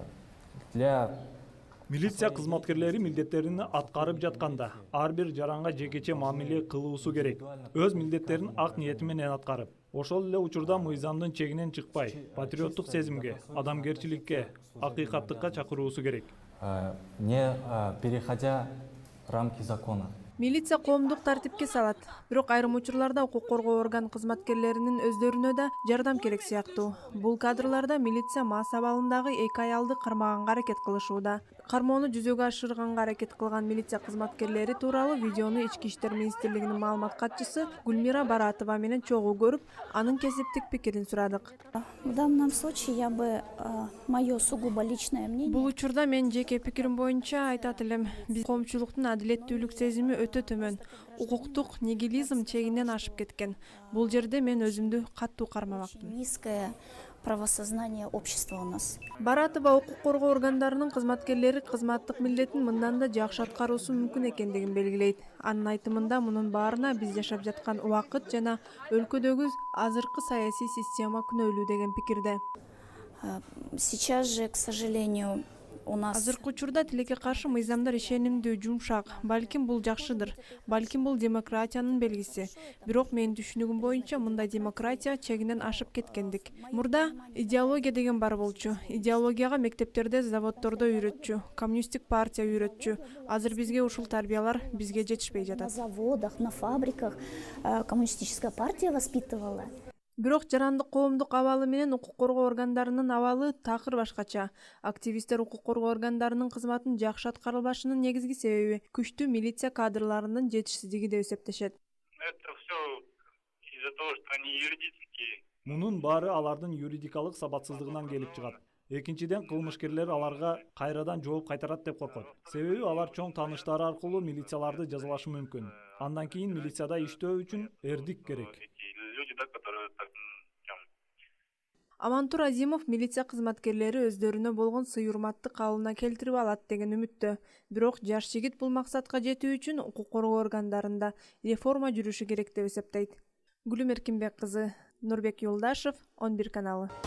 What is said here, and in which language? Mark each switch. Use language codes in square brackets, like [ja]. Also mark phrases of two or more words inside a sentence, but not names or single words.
[ky] Милиция кызматкерлери милдеттерин аткарып жатканда ар бир жаранга жекече мамиле кылуусу керек. Өз милдеттерин ак ниети менен аткарып, ошол эле учурда мыйзамдын чегинен чыкпай, патриоттук сезимге, адамгерчиликке, акыйкаттыкка чакыруусу керек. [ru] Не переходя рамки закона. [ky] Милиция коомдук тартипке салат. Бирок айрым учурларда укук коргоо орган кызматкерлеринин өздөрүнө да жардам керек сыяктуу. Бул кадрларда милиция мас абалындагы эки аялды кармаганга аракет кылышууда. Кармоону жүзөгө ашырганга аракет кылган милиция кызматкерлери тууралуу видеону Ички иштер министрлигинин маалымат катчысы Гүлмира Баратова менен чогуу көрүп, анын кесиптик пикирин сурадык. [ru] В данном случае мое сугубо личное мнение. [ky] Бул учурда мен жеке пикирим боюнча айтат элем, биз коомчулуктун адилеттүүлүк сезими өтө төмөн, укуктук нигилизм чегинен ашып кеткен. Бул жерде мен өзүмдү каттуу кармамакмын. [ru] Низкое правосознание общества у нас. [ky] Баратова укук коргоо органдарынын кызматкерлери кызматтык милдетин мындан да жакшы аткаруусу мүмкүн экендигин белгилейт. Анын айтымында мунун баарына биз жашап жаткан убакыт жана өлкөдөгү азыркы саясий система күнөөлүү деген пикирде. [ru] Сейчас же, к сожалению, у нас [ky] Азыркы учурда тилекке каршы мыйзамдар ишенимдүү, жумшак. Балким бул жакшыдыр. Балким бул демократиянын белгиси. Бирок менин түшүнүгүм боюнча мындай демократия чегинен ашып кеткендик. Мурда идеология деген бар болчу. Идеологияга мектептерде, заводдордо үйрөтчү, коммунисттик партия үйрөтчү. Азыр бизге ушул тарбиялар бизге жетишпей на жатат. [ru] заводах, на фабриках коммунистическая партия воспитывала. [ky] Бирок жарандык коомдук абалы менен укук коргоо органдарынын абалы такыр башкача. Активисттер укук коргоо органдарынын кызматын жакшы аткарылбашынын негизги себеби күчтүү милиция кадрларынын жетишсиздиги деп эсептешет. [ru] Это все из-за того, что они юридические. [ky] Мунун баары алардын юридикалык сабатсыздыгынан келип чыгат. Экинчиден, кылмышкерлер аларга кайрадан жооп кайтарат деп коркот. Себеби алар чоң тааныштары аркылуу милицияларды жазалашы мүмкүн. Андан кийин милицияда иштөө үчүн эрдик керек. [ru] Эти люди, да, которые так, [ky] Амантур Азимов милиция кызматкерлери өздөрүнө болгон сый-урматты калыбына келтирип алат деген үмүттө. Бирок жаш жигит бул максатка жетүү үчүн укук коргоо органдарында реформа жүрүшү керек деп эсептейт. Гүлүм Эркинбек кызы, Нурбек Юлдашев, 11 каналы.